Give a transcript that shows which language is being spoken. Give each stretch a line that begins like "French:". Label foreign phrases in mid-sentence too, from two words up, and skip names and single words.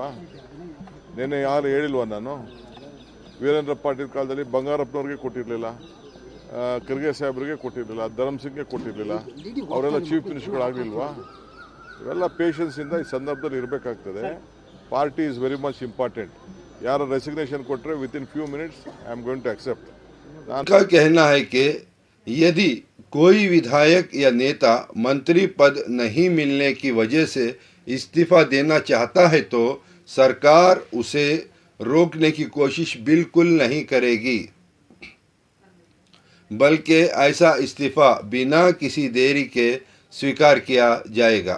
Kannada: ನೆನ್ನೆ ಯಾರು ಹೇಳಿಲ್ವಾ? ನಾನು ವೀರೇಂದ್ರ ಪಾಟೀಲ್ ಕಾಲದಲ್ಲಿ ಬಂಗಾರಪ್ಪನವ್ರಿಗೆ ಕೊಟ್ಟಿರಲಿಲ್ಲ, ಖರ್ಗೆ ಸಾಹೇಬ್ರಿಗೆ ಕೊಟ್ಟಿರಲಿಲ್ಲ, ಧರ್ಮಸಿಂಗ್ಗೆ ಕೊಟ್ಟಿರಲಿಲ್ಲ. ಅವರೆಲ್ಲ ಚೀಫ್ ಮಿನಿಸ್ಟರ್ಗಳಾಗಲಿಲ್ವಾ? ಇವೆಲ್ಲ ಪೇಷನ್ಸಿಂದ ಈ ಸಂದರ್ಭದಲ್ಲಿ ಇರಬೇಕಾಗ್ತದೆ.
English: Party is very much important. यार रेसिग्नेशन कोट्रे within few minutes I am going to accept.
Hindi: उनका कहना है कि यदि कोई विधायक या नेता मंत्री पद नहीं मिलने की वजह से इस्तीफा देना चाहता है तो सरकार उसे रोकने की कोशिश बिल्कुल नहीं करेगी, बल्कि ऐसा इस्तीफा बिना किसी देरी के स्वीकार किया जाएगा।